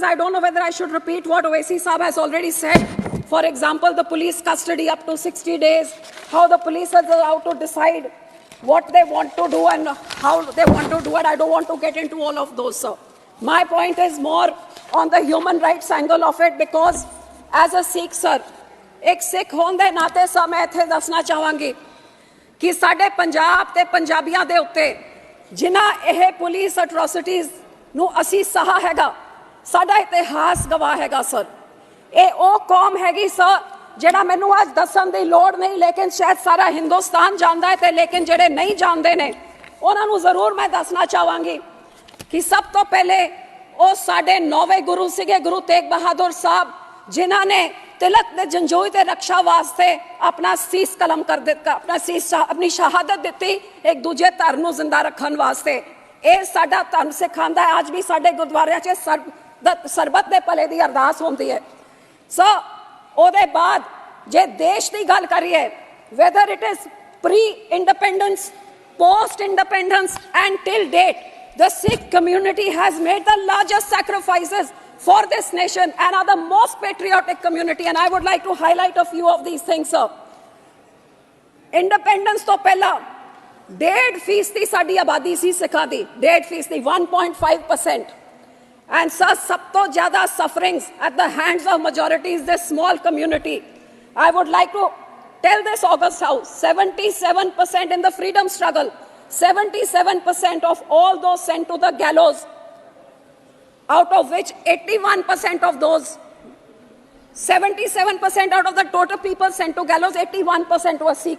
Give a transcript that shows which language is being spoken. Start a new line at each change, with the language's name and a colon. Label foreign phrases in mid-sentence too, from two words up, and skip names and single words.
English: I don't know whether I should repeat what Owaisi Saab has already said. For example, the police custody up to 60 days, how the police are allowed to decide what they want to do and how they want to do it. I don't want to get into all of those, sir. My point is more on the human rights angle of it, because as a Sikh, sir,
Punjabi: ਇੱਕ ਸਿੱਖ ਹੋਣ ਦੇ ਨਾਤੇ ਸਰ ਮੈਂ ਇੱਥੇ ਦੱਸਣਾ ਚਾਹਾਂਗੀ ਕਿ ਸਾਡੇ ਪੰਜਾਬ ਤੇ ਪੰਜਾਬੀਆਂ ਦੇ ਉੱਤੇ ਜਿਨ੍ਹਾਂ ਇਹ
English: police atrocities
Punjabi: ਨੂੰ ਅਸੀਂ ਸਹਾ ਹੈਗਾ, ਸਾਡਾ ਇਤਿਹਾਸ ਗਵਾਹ ਹੈਗਾ ਸਰ। ਇਹ ਉਹ ਕੌਮ ਹੈਗੀ ਸਰ ਜਿਹੜਾ ਮੈਨੂੰ ਅੱਜ ਦੱਸਣ ਦੀ ਲੋੜ ਨਹੀਂ, ਲੇਕਿਨ ਸ਼ਾਇਦ ਸਾਰਾ ਹਿੰਦੁਸਤਾਨ ਜਾਣਦਾ ਹੈ ਤੇ ਲੇਕਿਨ ਜਿਹੜੇ ਨਹੀਂ ਜਾਣਦੇ ਨੇ ਉਹਨਾਂ ਨੂੰ ਜ਼ਰੂਰ ਮੈਂ ਦੱਸਣਾ ਚਾਹਾਂਗੀ ਕਿ ਸਭ ਤੋਂ ਪਹਿਲੇ ਉਹ ਸਾਡੇ 9ਵੇਂ ਗੁਰੂ ਸੀਗੇ ਗੁਰੂ ਤੇਗ ਬਹਾਦਰ ਸਾਹਿਬ, ਜਿਨ੍ਹਾਂ ਨੇ ਤਿਲਕ ਨੇ ਜੰਜੋਈ ਤੇ ਰੱਖਿਆ ਵਾਸਤੇ ਆਪਣਾ ਸੀਸ ਕਲਮ ਕਰ ਦਿੱਤਾ, ਆਪਣੀ ਸ਼ਹਾਦਤ ਦੀ ਇੱਕ ਦੂਜੇ ਧਰਮ ਨੂੰ ਜ਼ਿੰਦਾ ਰੱਖਣ ਵਾਸਤੇ। ਇਹ ਸਾਡਾ ਧਰਮ ਸਿਖਾਉਂਦਾ ਹੈ। ਅੱਜ ਵੀ ਸਾਡੇ ਗੁਰਦੁਆਰਿਆਂ 'ਚ ਸਰਬੱਤ ਦੇ ਭਲੇ ਦੀ ਅਰਦਾਸ ਹੁੰਦੀ ਹੈ। ਸੋ ਉਹਦੇ ਬਾਅਦ ਜੇ ਦੇਸ਼ ਦੀ ਗੱਲ ਕਰੀਏ,
English: whether it is pre-independence, post-independence and till date, the Sikh community has made the largest sacrifices for this nation and are the most patriotic community, and I would like to highlight a few of these things, sir.
Punjabi: Independence ਤੋਂ ਪਹਿਲਾਂ 1.5% ਸਾਡੀ ਆਬਾਦੀ ਸੀ ਸਿੱਖਾਂ ਦੀ, 1.5%, 1.5%,
English: and sir
Punjabi: ਸਭ ਤੋਂ ਜ਼ਿਆਦਾ
English: sufferings at the hands of majority is this small community. I would like to tell this August House, 77% in the freedom struggle, 77% of all those sent to the gallows, out of which 81% of those, 77% out of the total people sent to gallows, 81% were Sikhs.